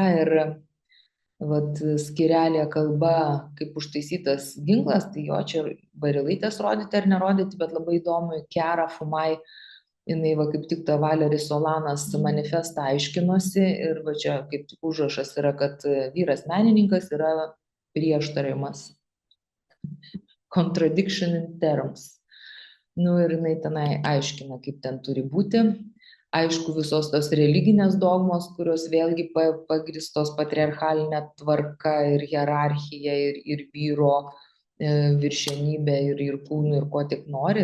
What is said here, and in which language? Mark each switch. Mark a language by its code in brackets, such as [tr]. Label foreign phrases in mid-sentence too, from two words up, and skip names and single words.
[lt] Ir vat skirelė kalba kaip užtaisytas ginklas, tai jo čia Barilaitės rodyti ar nerodyti, bet labai įdomu, Chiara Fumai, jinai va kaip tik tą Valery Solanas manifestą aiškinosi, ir va čia kaip tik užrašas yra, kad vyras menininkas yra prieštaravimas. [en] Contradiction in terms. [lt] Nu ir jinai tenai aiškina, kaip ten turi būti. Aišku, visos tos religinės dogmos, kurios vėlgi pagristos patriarchalinė tvarka ir hierarchija ir vyro viršenybė ir kūnų ir ko tik nori.